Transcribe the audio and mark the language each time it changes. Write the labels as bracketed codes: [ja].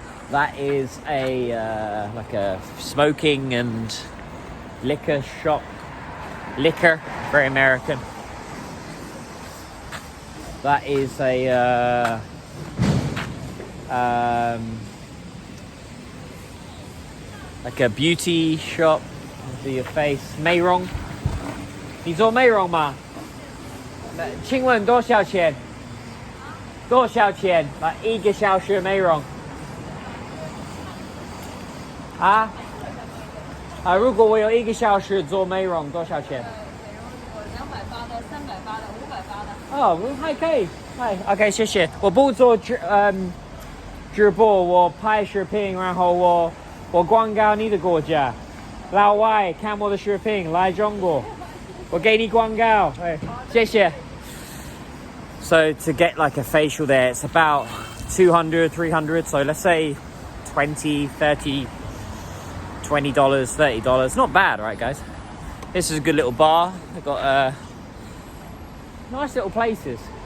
[en] That is a like a smoking and liquor shop. Liquor, very American. That is a like a beauty shop. Do your face [zh] 美容，你做美容吗？请问多少钱？多少钱？一个小时美容？如果我有1个小时做美容，多少钱？280的、380的、580的。哦，还可以，OK， 谢谢。我不做直播，我拍视频，然后我广告你的国家。老外看我的视频来中国，我给你广告，谢谢。 [en] So to get like a facial there, it's about $200, $300. So let's say $20, $30, $20, $30. Not bad, right, guys? This is a good little bar. They've got nice little places.